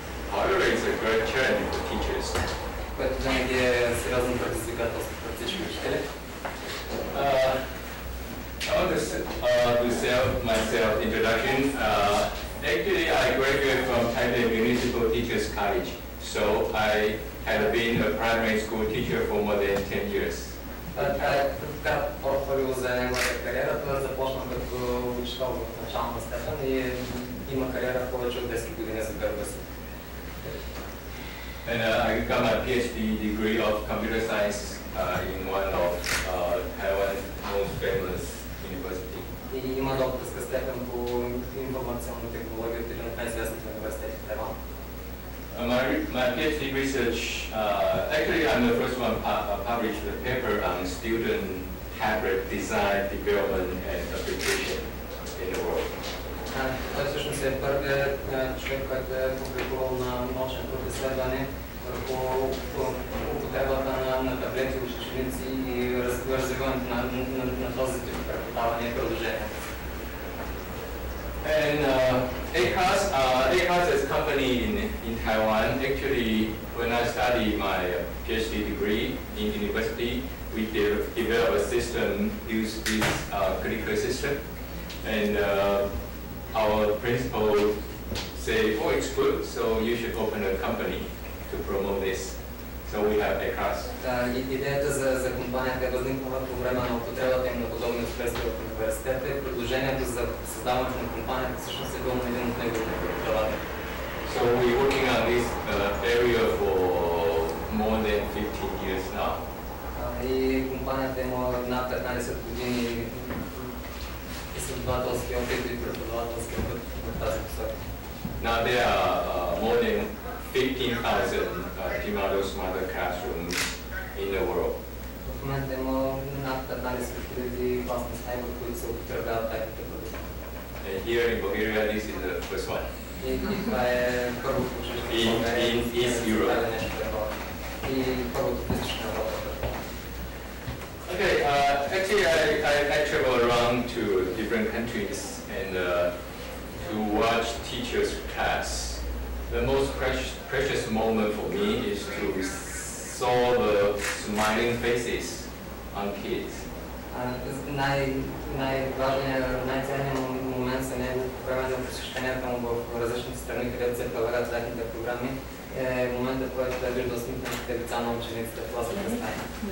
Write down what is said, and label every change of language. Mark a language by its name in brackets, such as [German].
[English] However, it's a great challenge for teachers. [Bulgarian] Което винаги е сериозно предизвикателство пред всички учители. [English] I want to self myself introduction. Actually, I graduated from Taipei Municipal Teachers College, so I had been a primary school teacher for more than 10 years. [Bulgarian] Това е кратко портфолио за неговата кариера. Той започна като учител в начална степен и има кариера повече от 10 години за гърба си. [English] And I got my PhD degree of computer science in one of Taiwan's most famous university. [Bulgarian] И има докторска степен по информационни технологии от един от най-известните университети в Тайван. [English] My PhD research, actually I'm the first one published the paper on student tablet design, development and application in the world. [Bulgarian] Той всъщност е първият човек, който е публикувал на научен труд изследване върху употребата на таблети, ученици и развиването на този тип преподаване и приложения. [English] And AClass is a company in Taiwan. Actually, when I studied my PhD degree in university, we developed a system, use this critical system, and our principal say, oh, it's good, so you should open a company to promote this. So we have AClass. [Bulgarian] Идеята за компанията е възникнала по време на употребата им на подобни устройства в университета и предложението за създаването на компанията всъщност е било на един от неговите преподаватели. [English] So we're working on this area for more than 15 years now. [Bulgarian] И компанията има над 15 години изследователски опит и преподавателски опит в тази посока. [English] Now there are more than 15,000 Timado smarter classrooms in the world. [Bulgarian] В момента има над 15,000 класни стаи, в които се употребяват техните продукти. [English] And here in Bulgaria, this is the first one. [Bulgarian] И това е първото училище в България. [English] In East Europe. [Bulgarian] И първото в Източна Европа. [English] Okay, actually I travel around to different countries and to watch teachers' class. The most precious moment for me is to saw the smiling faces on kids. [Bulgarian] Най-ценният момент за него по време на посещенията му в различните страни, където се прилагат техните програми, е момента, в който е виждал смитните лица на учениците в класната стая.